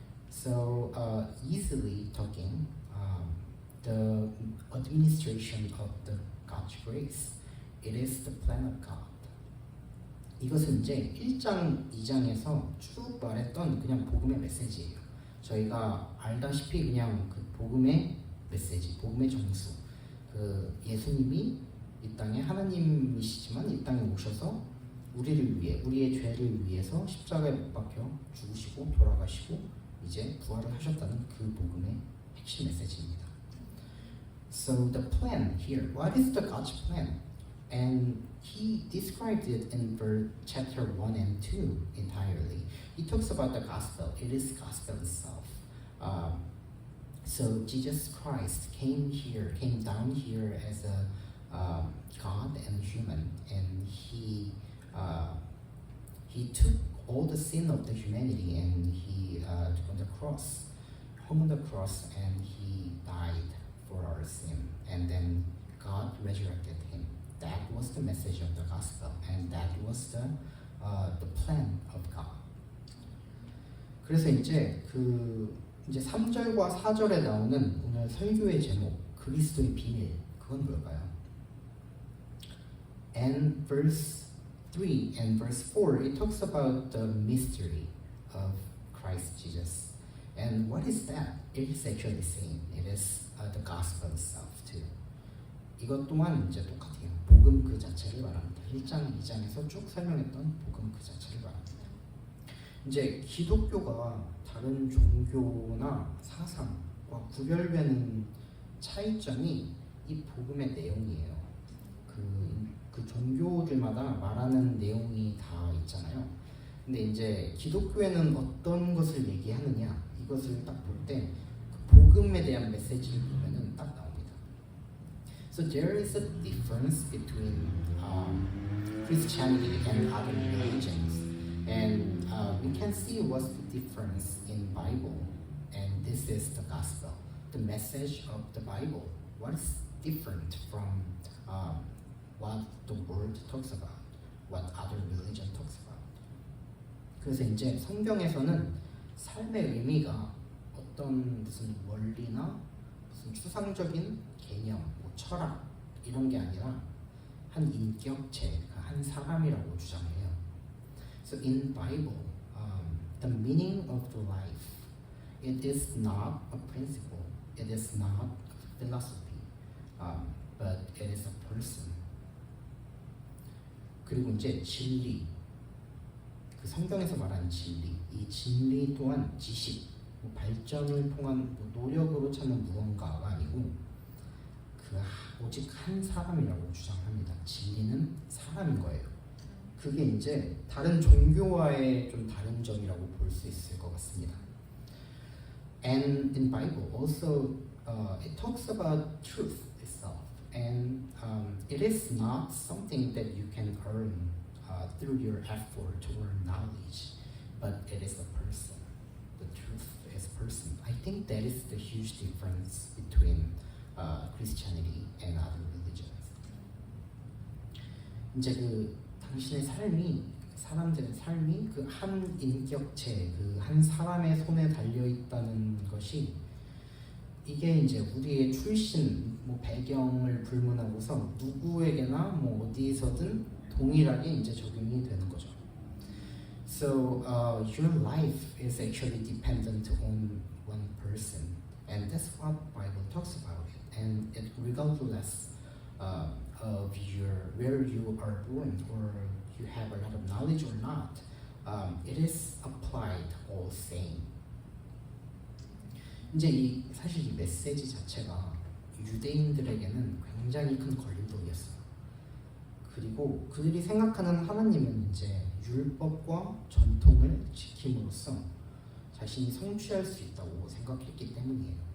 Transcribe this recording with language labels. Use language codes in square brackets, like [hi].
[en] So easily talking, the administration of the God's grace, it is the plan of God. [ko] 이것은 이제 1장, 2장에서 쭉 말했던 그냥 복음의 메시지예요. 저희가 알다시피 그냥 그 복음의 메시지, 복음의 정수. 그 예수님이 이 땅에 하나님이시지만 이 땅에 오셔서 우리를 위해, 우리의 죄를 위해서 십자가에 못 박혀 죽으시고 돌아가시고 이제 부활을 하셨다는 그 복음의 핵심 메시지입니다. [en] So the plan here, what is the God's plan? And he described it in chapter 1 and 2 entirely. He talks about the gospel. It is gospel itself. So Jesus Christ came down here as a God and human, and he took all the sin of the humanity and he took on the cross, hung on the cross, and he died for our sin, and then God resurrected him. That was the message of the gospel, and that was the plan of God. [ko] 그래서 이제 이제 3절과 4절에 나오는 오늘 설교의 제목 그리스도의 비밀, 그건 뭘까요? [en] And verse 3 and verse 4 it talks about the mystery of Christ Jesus. And what is that? It is actually the same. It is the gospel itself too. [ko] 이것 또한 이제 똑같아요. 복음 그 자체를 말합니다. 1장, 2장에서 쭉 설명했던 복음 그 자체를 말합니다. 이제 기독교가 다른 종교나 사상과 구별되는 차이점이 이 복음의 내용이에요. 그 종교들마다 말하는 내용이 다 있잖아요. 근데 이제 기독교에는 어떤 것을 얘기하느냐 이것을 딱 볼 때 그 복음에 대한 메시지를 보면은 딱 나옵니다. [en] So there is a difference between Christianity and other religions, and we can see what's the difference in Bible, and this is the gospel, the message of the Bible. What is different from what the world talks about, what other religion talks about. [ko] 그래서 이제 성경에서는 삶의 의미가 어떤 무슨 원리나 무슨 추상적인 개념, 뭐 철학 이런 게 아니라 한 인격체, 한 사람이라고 주장해요. [en] So in Bible, the meaning of the life, it is not a principle, it is not a philosophy, but it is a person. [ko] 그리고 이제 진리, 그 성경에서 말하는 진리, 이 진리 또한 지식, 뭐 발전을 통한 뭐 노력으로 찾는 무언가가 아니고 오직 한 사람이라고 주장합니다. 진리는 사람인 거예요. 그게 이제 다른 종교와의 좀 다른 점이라고 볼 수 있을 것 같습니다. [en] And in Bible also it talks about truth itself, and it is not something that you can earn through your effort or knowledge, but it is a person. The truth is a person. I think that is the huge difference between Christianity and other religions. [ko] 이제 그 당신의 삶이, 사람들의 삶이 그 한 인격체, 그 한 사람의 손에 달려 있다는 것이 이게 이제 우리의 출신, 뭐 배경을 불문하고서 누구에게나 뭐 어디서든 동일하게 이제 적용이 되는 거죠. [en] So your life is actually dependent on one person, and that's what Bible talks about it. And it regardless of your where you are born or you have a lot of knowledge or not, it is applied all same. [ko] 이제 사실 이 메시지 자체가 유대인들에게는 굉장히 큰 걸림돌이었어요. 그리고 그들이 생각하는 하나님은 이제 율법과 전통을 지킴으로써 자신이 성취할 수 있다고 생각했기 때문이에요.